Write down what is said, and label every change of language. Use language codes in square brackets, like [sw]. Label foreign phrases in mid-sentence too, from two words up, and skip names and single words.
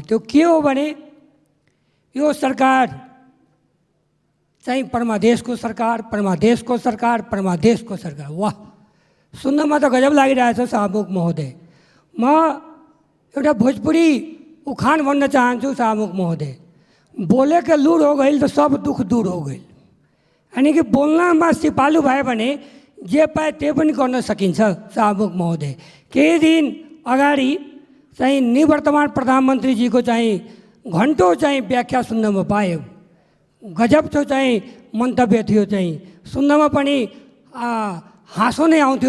[ne] त्यो के हो भने यो सरकार चाहिँ परमादेशको सरकार, परमादेशको सरकार, परमादेशको सरकार। वाह, सुन्नमा त गजब लागिरहेछ सभामुख महोदय। म एउटा भोजपुरी उखान भन्न चाहन्छु सभामुख महोदय, [bho] बोले के लूर हो गई तो सब दुख दूर हो गई। [ne] यानी कि बोल्नमा सिपालु भयो भने जे पाए त्यो पनि गर्न सकिन्छ सभामुख महोदय। केही दिन अगाडि चाहिँ निवर्तमान प्रधानमन्त्रीजीको चाहिँ घन्टौँ चाहिँ व्याख्या सुन्नमा पायो। गजब थियो चाहिँ मन्तव्य थियो, चाहिँ सुन्नमा पनि हाँसो नै आउँथ्यो।